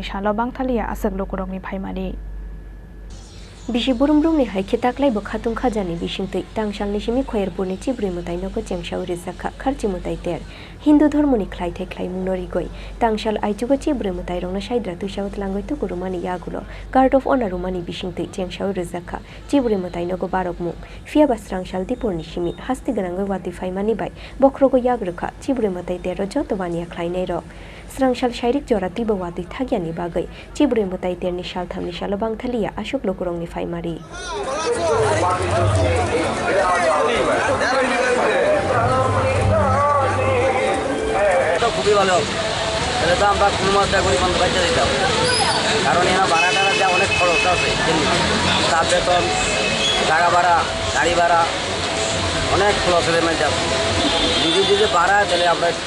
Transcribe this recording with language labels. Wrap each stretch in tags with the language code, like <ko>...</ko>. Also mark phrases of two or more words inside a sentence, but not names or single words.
<trp>salo bangthalia asok lokorokni Phaimani Bisi burumbrumni haike taklaibo khatung khajani bisingtui tangsalni simi khoyerpurni Chibwrwi MwtaiTero chengshau Rwkha kharchi MwtaiTer Hindu dhormoni khlaithai khlaimung norigoi tangsal aijugo Chibwrwi MwtaiTerokno saidra tuisao tlangoi tukurumani yagulo</trp> <en>guard of honor</en> <trp>rumani bisingtui chengshau Rwkha Chibwrwi MwtaiTero barokmung fiaba Srangsal Diproni simi hasti ganangoi Watwi Phaimani bai Bokhorogo Rwkha Chibwrwi MwtaiTero joto Baniya Khlainairok Srangsal sairik jorati bo Watwi thagyani bagai Chibwrwi MwtaiTerni salthamni salo bangthalia ashok lokorongni Phaimani</trp> <bn>খুবই ভালো তাহলে তো আমরা কোনো মাত্রা করে বন্ধ করতে দিতাম কারণ এরা ভাড়া টাড়া যা অনেক খরচ আছে তার বেতন টাকা ভাড়া গাড়ি ভাড়া অনেক খরচ হয়ে মানে যাবে যদি ভাড়া তাহলে আমরা একটু</bn>